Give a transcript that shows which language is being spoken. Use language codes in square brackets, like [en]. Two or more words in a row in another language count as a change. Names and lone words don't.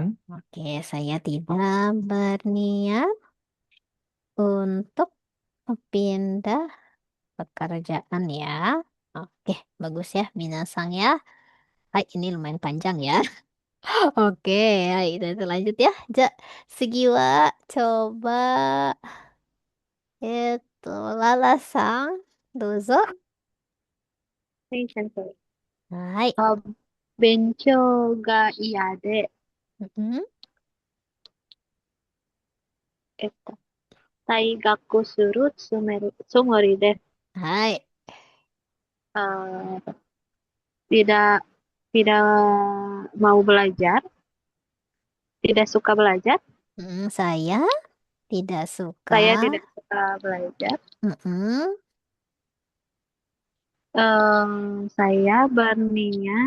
[id] Oke, saya tidak berniat untuk pindah pekerjaan ya. Oke, bagus ya, Minasang ya. Hai, ini lumayan panjang ya. Oke, hai, kita lanjut ya. Segiwa, coba itu Lalasang, [ja] dozo. はい、先生。 Hai. 勉強が嫌で、 Mm-mm. えっと、退学するつもりです。 Hai. [id] Eh, tidak tidak mau belajar, tidak suka belajar. Saya tidak suka. Saya tidak suka belajar. Mm-mm. Saya berniat